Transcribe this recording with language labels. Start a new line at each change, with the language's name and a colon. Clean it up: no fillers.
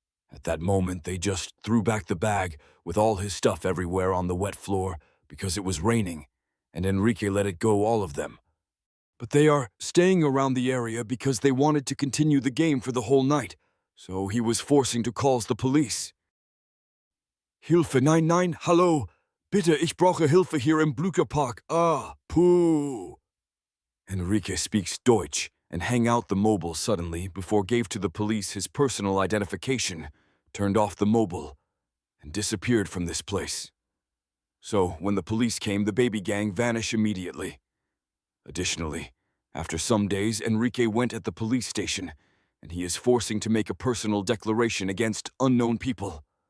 English: At that moment, they just threw back the bag with all his stuff everywhere on the wet floor because it was raining, and Enrique let it go, all of them. But they are staying around the area because they wanted to continue the game for the whole night, so he was forcing to call the police.
German: "Hilfe, nein, nein, hallo, bitte, ich brauche Hilfe hier im Blücherpark, puh."
English: Enrique speaks Deutsch and hang out the mobile suddenly before gave to the police his personal identification, turned off the mobile, and disappeared from this place. So when the police came, the baby gang vanished immediately. Additionally, after some days, Enrique went at the police station, and he is forcing to make a personal declaration against unknown people.